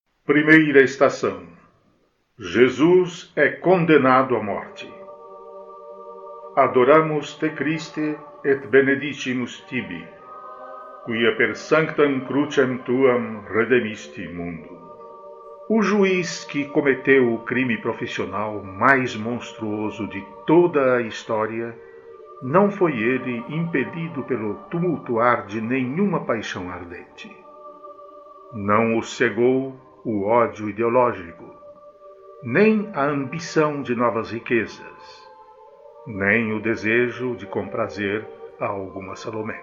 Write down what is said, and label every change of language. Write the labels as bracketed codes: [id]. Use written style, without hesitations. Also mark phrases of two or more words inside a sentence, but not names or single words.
[pt] Primeira estação. Jesus é condenado à morte. [la] Adoramus te Christe et benedicimus tibi, quia per sanctam crucem tuam redemisti mundo. [pt] O juiz que cometeu o crime profissional mais monstruoso de toda a história, não foi ele impelido pelo tumultuar de nenhuma paixão ardente. Não o cegou o ódio ideológico, nem a ambição de novas riquezas, nem o desejo de comprazer a alguma Salomé.